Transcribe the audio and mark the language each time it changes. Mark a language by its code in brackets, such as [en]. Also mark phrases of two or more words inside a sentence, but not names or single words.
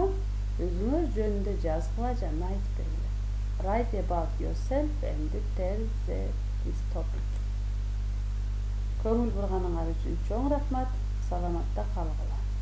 [ky] Өзүңөр жөнүндө жазгыла жана айтып бергиле. [en] Write about yourself and tell this topic. [ky] Көңүл бурганыңар үчүн чоң рахмат. Саламатта калгыла.